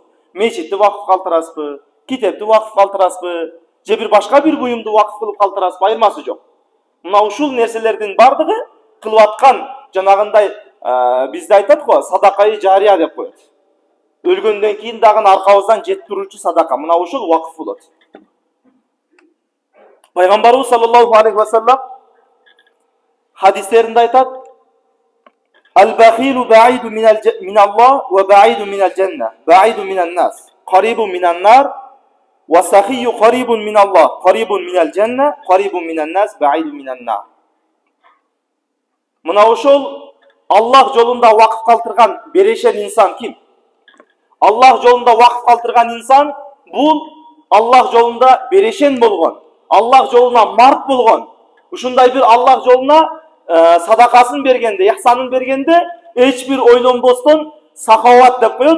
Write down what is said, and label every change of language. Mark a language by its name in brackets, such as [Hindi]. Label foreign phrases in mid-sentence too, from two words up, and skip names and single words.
[Kyrgyz] Мечитти вакыф калтырасызбы, китепти вакыф калтырасызбы, же бир башка бир буюмду вакыф кылып калтырасызбы, айырмасы жок. Мына ушул нерселердин бардыгы кылып аткан жанагындай бизде айтат го, садакайы жария деп коет. Өлгөндөн кийин дагы аркабыздан жетип туручу садака. Мына ушул вакыф болот. Пайгамбарыбыз [Arabic] صلى الله عليه وسلم [Kyrgyz] хадистеринде айтат: [Arabic] "البخيل بعيد من الله وبعيد من الجنة، بعيد من الناس، قريب من النار، والسخي قريب من الله، قريب من الجنة، قريب من الناس، بعيد من النار." [Kyrgyz] Мына ошол Аллах жолунда вакыф калтырган берешен инсан ким? Аллах жолунда вакыф калтырган инсан бул Аллах жолунда берешен болгон, Аллах жолуна март болгон, ушундай бир Аллах жолуна садакасын бергенде, ихсанын бергенде эч бир ойлонбостон сахават деп коет.